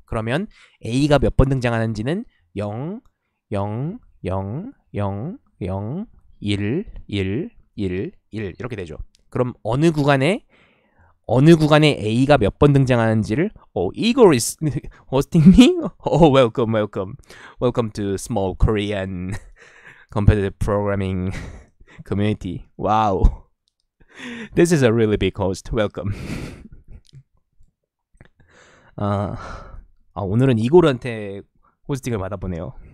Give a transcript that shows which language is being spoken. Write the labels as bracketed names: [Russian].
[Korean] 그러면 A가 몇 번 등장하는지는 0, 0, 0, 0, 0, 1, 1, 1, 1 이렇게 되죠. 그럼 어느 구간에 A가 몇 번 등장하는지를 [English] Igor is hosting me? Welcome to small Korean competitive programming community. Wow. This is a really big host. Welcome. [Korean] 오늘은 이고르한테 호스팅을 받아보네요.